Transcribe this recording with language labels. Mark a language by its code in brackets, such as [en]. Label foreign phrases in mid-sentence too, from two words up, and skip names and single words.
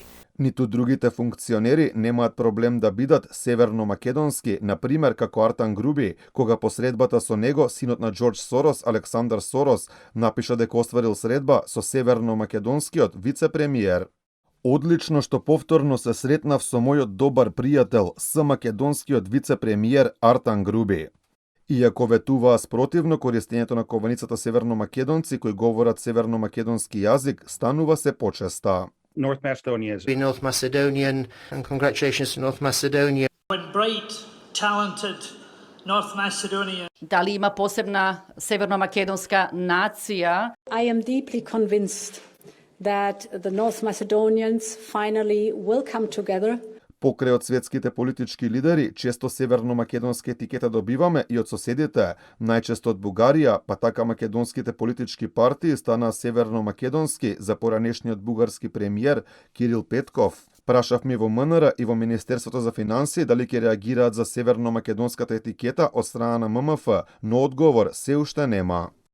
[mk] Ниту другите функционери немаат проблем да бидат северно-македонски, например како Артан Груби, кога по средбата со него синот на Џорџ Сорос, Александар Сорос, напиша дека остварил средба со северно-македонскиот вице-премиер. Одлично што повторно се сретнав со мојот добар пријател, македонскиот вице-премиер Артан Груби. Иако ветуваа спротивно користењето на кованицата северно-македонци кои говорат северно-македонски јазик, станува се почеста. [en] North Macedonia is North Macedonian, and congratulations to North Macedonia. Bright, talented North Macedonia. [mk] Дали има посебна северно-македонска нација? [en] I am deeply convinced that the North Macedonians finally will come together. [mk] Покрај од светските политички лидери, често северно-македонска етикета добиваме и од соседите, најчесто од Бугарија, па така македонските политички партии станаа северно-македонски за поранешниот бугарски премиер Кирил Петков. Прашавме во МНР и во Министерството за финансии дали ќе реагираат за северно-македонската етикета од страна на ММФ, но одговор се уште нема.